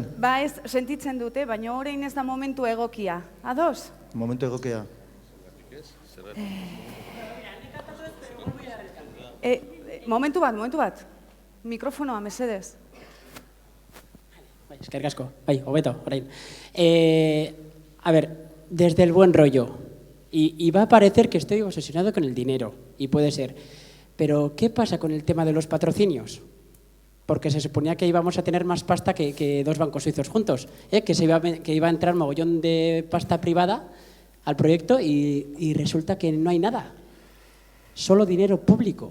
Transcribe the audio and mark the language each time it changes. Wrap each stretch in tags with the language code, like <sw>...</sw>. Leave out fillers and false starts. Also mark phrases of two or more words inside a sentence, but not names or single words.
<eu>Ba ez, sentitzen dute, baina orain ez da momentu egokia. Ados? Momentu egokia. Momentu bat. Mikrofonoa, mesedez. Eskerrik asko, bai, hobeto, orain.</eu> <es>A ver, desde el buen rollo, y va a parecer que estoy obsesionado con el dinero, y puede ser, pero ¿qué pasa con el tema de los patrocinios? Porque se suponía que íbamos a tener más pasta que dos bancos suizos juntos, que iba a entrar mogollón de pasta privada al proyecto y resulta que no hay nada, solo dinero público.</es>